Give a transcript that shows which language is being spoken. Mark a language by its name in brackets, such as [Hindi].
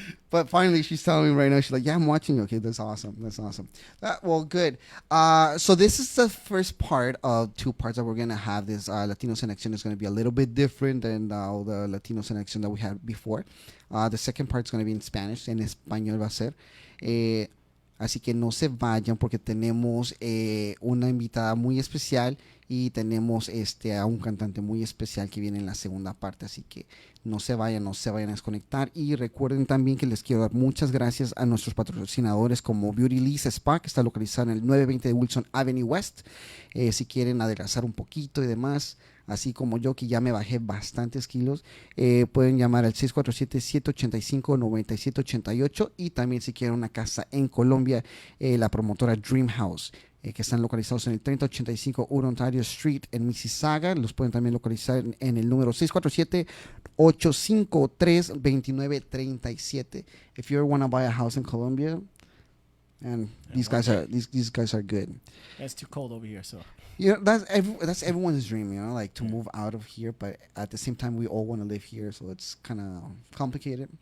[English] But finally, she's telling me right now. She's like, "Yeah, I'm watching. Okay, that's awesome. That's awesome. Well, good. So this is the first part of two parts that we're gonna have. This Latinos En Accion is gonna be a little bit different than all the Latinos En Accion that we had before. The second part is gonna be in Spanish. [Spanish] En español va a ser. Así que no se vayan porque tenemos una invitada muy especial y tenemos a un cantante muy especial que viene en la segunda parte. Así que no se vayan a desconectar. Y recuerden también que les quiero dar muchas gracias a nuestros patrocinadores como Beauty Liz Spa, que está localizado en el 920 de Wilson Avenue West. Si quieren adelgazar un poquito y demás, así como yo que ya me bajé bastantes kilos, pueden llamar al 647-785-9788 y también si quieren una casa en Colombia, la promotora Dream House, que están localizados en el 3085 Ontario Street en Mississauga. Los pueden también localizar en el número 647-853-2937. [English] If you ever want to buy a house in Colombia, and these guys are good. It's too cold over here, so. You know, that's everyone's dream, you know, like to move out of here, but at the same time we all want to live here, so it's kind of complicated.